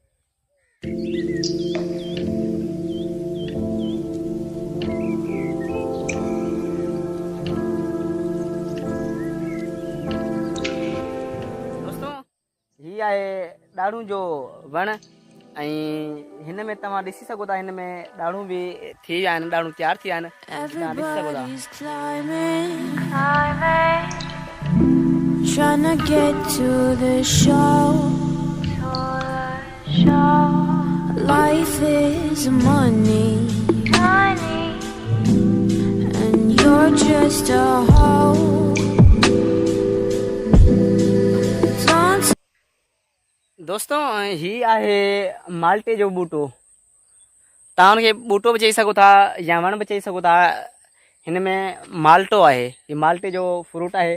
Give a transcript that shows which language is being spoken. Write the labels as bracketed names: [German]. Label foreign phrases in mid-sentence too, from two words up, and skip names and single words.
[Sindhi] दोस्तों ही आहे ॾाढ़ूं जो वण ऐं हिन में तव्हां ॾिसी सघो था, हिन में ॾाढ़ूं बि थी विया आहिनि, ॾाढ़ूं तयारु थी विया आहिनि, तव्हां ॾिसी सघो था। [English] Trying to get to the show. Life is money, and you're just a hoe. [Sindhi] दोस्तों ही आहे माल्टे जो बूटो। तव्हां हुनखे बूटो बि चई सघो था या वण बि चई सघो था। हिन में माल्टो आहे, ही माल्टे जो फ्रूट आहे।